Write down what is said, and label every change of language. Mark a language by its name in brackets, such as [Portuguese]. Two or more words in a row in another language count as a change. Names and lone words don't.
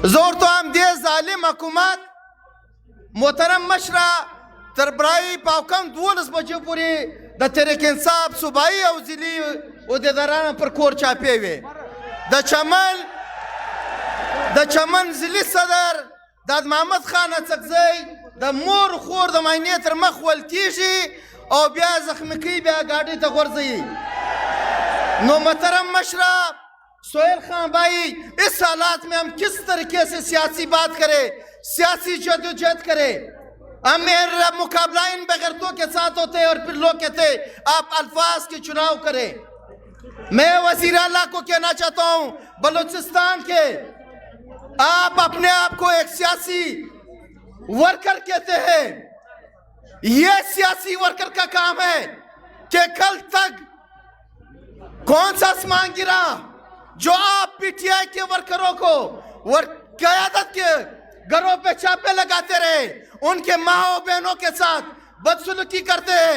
[Pashto] زه ورته وایم دې ظالم حکومت محترم مشره تر برایي پاوکم 12 بجو پورې د تحریک انصاف صوبایي او ضلعي عہدیدارانو پر کور چاپې وې. د چمن ضلعي صدر د محمد خان اڅکزی د مور خور د معاینې تر مخ ول کېږي او بیا زخمی کوي، بیا ګاډۍ ته غورځوي. [Urdu] نو محترم مشرہ سہیل خان بھائی اس حالات میں ہم کس طریقے سے سیاسی بات کریں، سیاسی جدوجہد کریں؟ ہم میرا مقابلہ ان بغیرتوں کے ساتھ ہوتے اور پھر لوگ کہتے آپ الفاظ کے چناؤ کریں. میں وزیر اعلیٰ کو کہنا چاہتا ہوں بلوچستان کے آپ اپنے آپ کو ایک سیاسی ورکر کہتے ہیں، یہ سیاسی ورکر کا کام ہے کہ کل تک کون سا آسمان گرا جو آپ پی ٹی آئی کے ورکروں کو قیادت کے گھروں پہ چھاپے لگاتے رہے، ان کے ماں بہنوں کے ساتھ بدسلوکی کرتے ہیں.